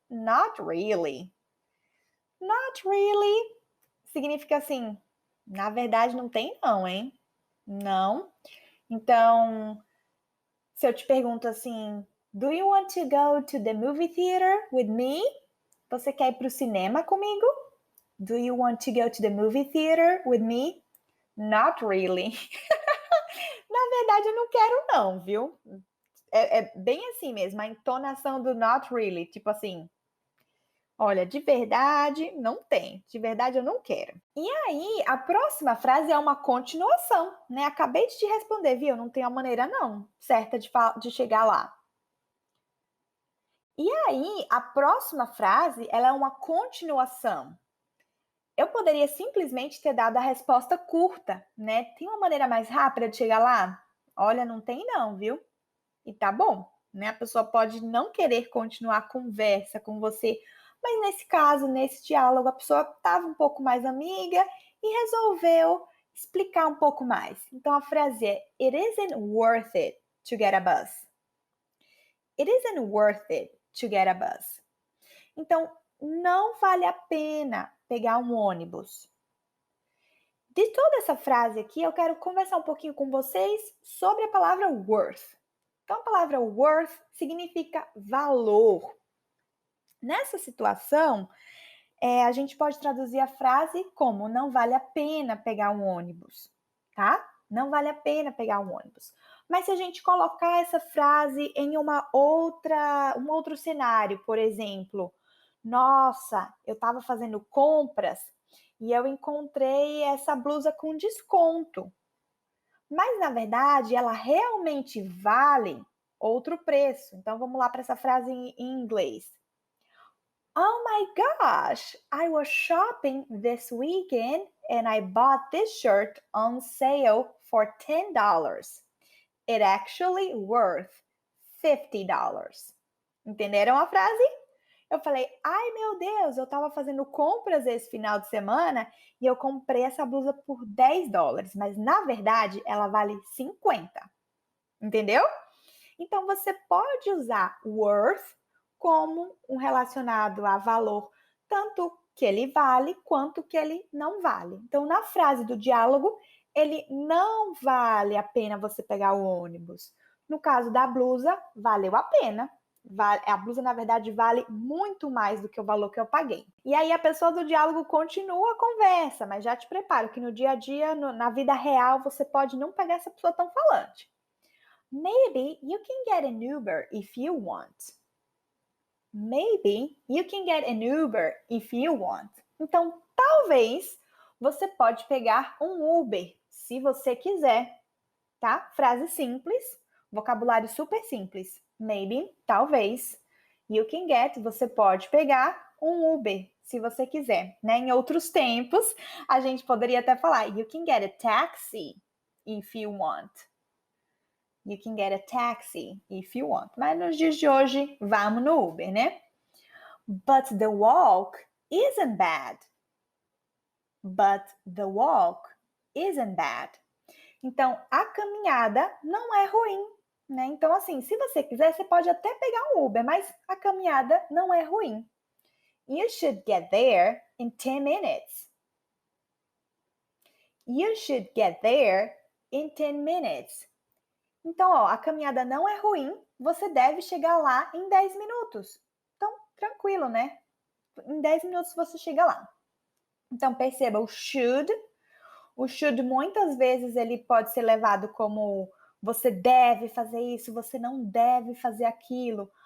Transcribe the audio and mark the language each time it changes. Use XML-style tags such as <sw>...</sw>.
<en>Not really. Not really</en> <pt>significa assim, na verdade não tem não, hein? Não. Então, se eu te pergunto assim,</pt> <en>do you want to go to the movie theater with me?</en> <pt>Você quer ir para o cinema comigo?</pt> <en>Do you want to go to the movie theater with me? Not really.</en> <pt>Na verdade, eu não quero não, viu? É bem assim mesmo, a entonação do not really, tipo assim, olha, de verdade não tem, de verdade eu não quero. E aí, a próxima frase é uma continuação, né? Acabei de te responder, viu? Não tem uma maneira não certa de chegar lá. E aí, a próxima frase, ela é uma continuação. Eu poderia simplesmente ter dado a resposta curta, né? Tem uma maneira mais rápida de chegar lá? Olha, não tem não, viu? E tá bom, né? A pessoa pode não querer continuar a conversa com você, mas nesse caso, nesse diálogo, a pessoa estava um pouco mais amiga e resolveu explicar um pouco mais. Então a frase é:</pt> <en>It isn't worth it to get a bus. It isn't worth it to get a bus.</en> <pt>Então, não vale a pena pegar um ônibus. De toda essa frase aqui, eu quero conversar um pouquinho com vocês sobre a palavra worth. Então, a palavra worth significa valor. Nessa situação, a gente pode traduzir a frase como não vale a pena pegar um ônibus, tá? Não vale a pena pegar um ônibus. Mas se a gente colocar essa frase em um outro cenário, por exemplo, nossa, eu estava fazendo compras e eu encontrei essa blusa com desconto. Mas, na verdade, ela realmente vale outro preço. Então, vamos lá para essa frase em inglês.</pt> <en>Oh my gosh, I was shopping this weekend and I bought this shirt on sale for $10. It actually worth $50.</en> <pt>Entenderam a frase? Eu falei, ai meu Deus, eu estava fazendo compras esse final de semana e eu comprei essa blusa por $10, mas na verdade ela vale 50. Entendeu? Então você pode usar worth como um relacionado a valor, tanto que ele vale quanto que ele não vale. Então na frase do diálogo, ele não vale a pena você pegar o ônibus. No caso da blusa, valeu a pena. A blusa, na verdade, vale muito mais do que o valor que eu paguei. E aí a pessoa do diálogo continua a conversa, mas já te preparo que no dia a dia, na vida real, você pode não pegar essa pessoa tão falante.</pt> <en>Maybe you can get an Uber if you want. Maybe you can get an Uber if you want.</en> <pt>Então, talvez você pode pegar um Uber, se você quiser, tá? Frase simples, vocabulário super simples. Maybe, talvez.</pt> <en>You can get,</en> <pt>você pode pegar um Uber, se você quiser, né? Em outros tempos, a gente poderia até falar,</pt> <en>you can get a taxi if you want. You can get a taxi if you want.</en> <pt>Mas nos dias de hoje, vamos no Uber, né?</pt> <en>But the walk isn't bad. But the walk isn't bad.</en> <pt>Então, a caminhada não é ruim, né? Então, assim, se você quiser, você pode até pegar um Uber, mas a caminhada não é ruim.</pt> <en>You should get there in 10 minutes. You should get there in 10 minutes.</en> <pt>Então, ó, a caminhada não é ruim, você deve chegar lá em 10 minutos. Então, tranquilo, né? Em 10 minutos você chega lá. Então, perceba, o should muitas vezes ele pode ser levado como você deve fazer isso, você não deve fazer aquilo.</pt>